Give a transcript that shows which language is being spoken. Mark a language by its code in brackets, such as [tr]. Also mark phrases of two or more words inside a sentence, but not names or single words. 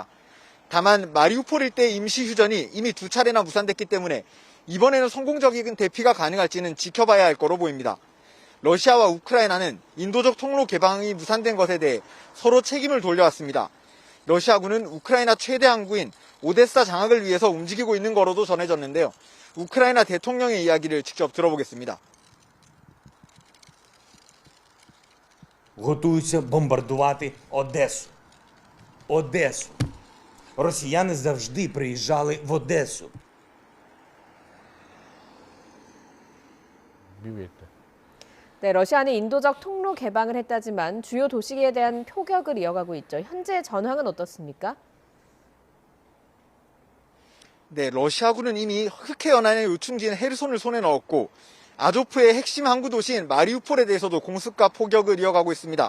[ko] 다만 마리우폴 일대의 임시 휴전이 이미 2차례나 무산됐기 때문에 이번에는 성공적인 대피가 가능할지는 지켜봐야 할 거로 보입니다. 러시아와 우크라이나는 인도적 통로 개방이 무산된 것에 대해 서로 책임을 돌려왔습니다. 러시아군은 우크라이나 최대 항구인 오데사 장악을 위해서 움직이고 있는 거로도 전해졌는데요. 우크라이나 대통령의 이야기를 직접 들어보겠습니다. [uk] Готуються бомбардувати Одесу. Одесу. Росіяни завжди приїжджали в Одесу. [ko] 네, 러시아는 인도적 통로 개방을 했다지만 주요 도시에 대한 포격을 이어가고 있죠. 현재 전황은 어떻습니까? 네, 러시아군은 이미 흑해 연안의 요충지인 헤르손을 손에 넣었고 아조프의 핵심 항구 도시인 마리우폴에 대해서도 공습과 포격을 이어가고 있습니다.